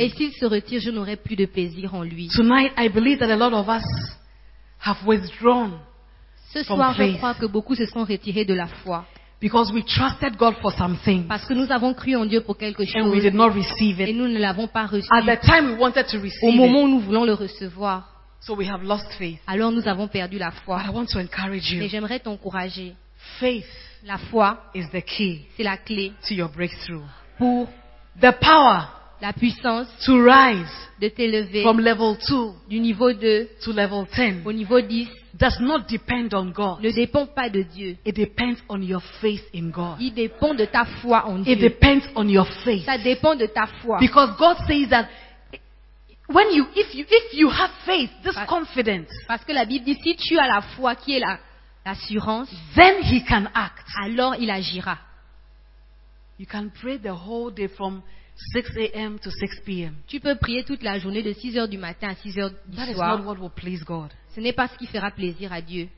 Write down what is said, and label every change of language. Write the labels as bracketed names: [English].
[French] Et s'il se retire, je n'aurai plus de plaisir en lui. [English] Tonight, I believe that a lot of us have withdrawn [French] ce soir, je [English] faith. [French] Crois que beaucoup se sont retirés de la foi. [English] Because we trusted God for some things. [French] Parce que nous avons cru en Dieu pour quelque chose. [English] And we did not receive it. [French] Et nous ne l'avons pas reçu. [English] At the time we wanted to receive [French] au moment où nous voulons le recevoir. [English] So we have lost faith. [French] Alors nous avons perdu la foi. [English] But I want to encourage you. [French] Et j'aimerais t'encourager. [English] Faith, [French] la foi, [English] is the key, [French] c'est la clé, [English] to your breakthrough, [French] pour [English] the power, [French] la puissance, [English] to rise, [French] de t'élever, [English] from level 2 [French] du niveau 2 [English] to level 10 [French] au niveau 10, [English] does not depend on God. [French] Ne dépend pas de Dieu. [English] It depends on your faith in God. [French] Il dépend de ta foi en Dieu. [English] It depends on your faith. [French] Ça dépend de ta foi. [English] Because God says that when you, if you have faith, this confidence. [French] Parce que la Bible dit si tu as la foi qui est l'assurance, [English] then he can act. [French] Alors il agira. [English] You can pray the whole day from 6 a.m. to 6 p.m. [French] Tu peux prier toute la journée de 6 heures du matin à 6 heures du [English] that [French] soir. [English] Is not what will please God. [French] Ce n'est pas ce qui fera plaisir à Dieu.